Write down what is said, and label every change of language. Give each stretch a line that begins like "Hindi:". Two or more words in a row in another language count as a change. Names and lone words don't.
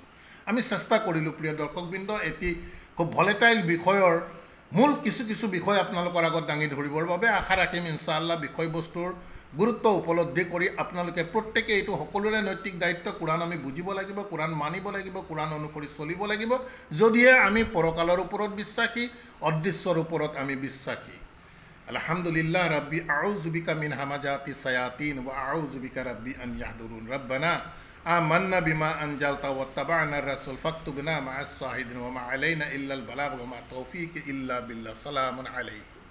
Assamese: আমি চেষ্টা কৰিলোঁ প্ৰিয় দৰ্শকবৃন্দ, এটি খুব ভলেটাইল বিষয়ৰ মূল কিছু বিষয় আপোনালোকৰ আগত দাঙি ধৰিবৰ বাবে। আশা ৰাখিম ইনশাআল্লাহ বিষয়বস্তুৰ গুৰুত্ব উপলব্ধি কৰি আপোনালোকে প্ৰত্যেকে এইটো সকলোৰে নৈতিক দায়িত্ব, কোৰাণ আমি বুজিব লাগিব, কোৰাণ মানিব লাগিব, কোৰাণ অনুসৰি চলিব লাগিব, যদিহে আমি পৰকালৰ ওপৰত বিশ্বাসী, অদৃশ্যৰ ওপৰত আমি বিশ্বাসী।
Arabic: الحمد لله رب أعوذ بك من همزات الشياطين وأعوذ بك رب أن يحضرون. ربنا آمنا بما أنزلت واتبعنا الرسول فاكتبنا مع الشاهدين وما علينا إلا البلاغ وما توفيقي إلا بالله. سلام عليكم.